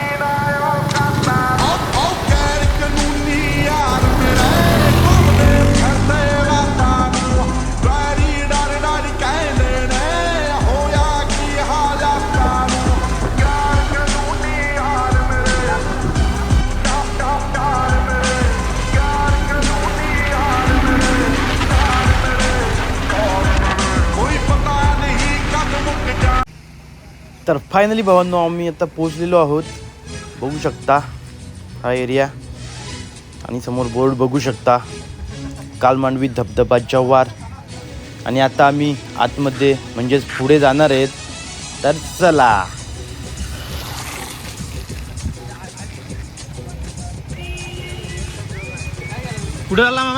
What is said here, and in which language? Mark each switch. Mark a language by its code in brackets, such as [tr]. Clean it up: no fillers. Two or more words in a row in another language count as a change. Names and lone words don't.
[pa] ਨਾ ਓ ਕਾਤਾਰੂ ਓ ਗੈਰ ਕਾਨੂੰਨੀ ਯਾਰ ਮੇਰੇ ਘੁੰਮਦੇ ਫਿਰਦੇ ਰਾਤਾਰੂ ਡਰੀ ਡਰ ਡਰ ਕਹਿੰਦੇ ਨੇ ਹੋਇਆ ਕੀ ਹਾਲਾਤਾਰੂ ਗੈਰ ਕਾਨੂੰਨੀ ਯਾਰ ਮੇਰੇ ਯਾਰ ਮੇਰੇ ਗੈਰ ਕਾਨੂੰਨੀ ਯਾਰ ਮੇਰੇ ਕੋਈ ਪਤਾ ਨਹੀਂ ਕਬ ਮੁੱਕ ਜਾ. [mr] तर फायनली भावांनो आम्ही आता पोहोचलेलो आहोत. बघू शकता हा एरिया आणि समोर बोर्ड बघू शकता कालमांडवी धबधबा जव्हार. आणि आता आम्ही आतमध्ये म्हणजेच पुढे जाणार आहेत. तर चला. कुठे आला मामा?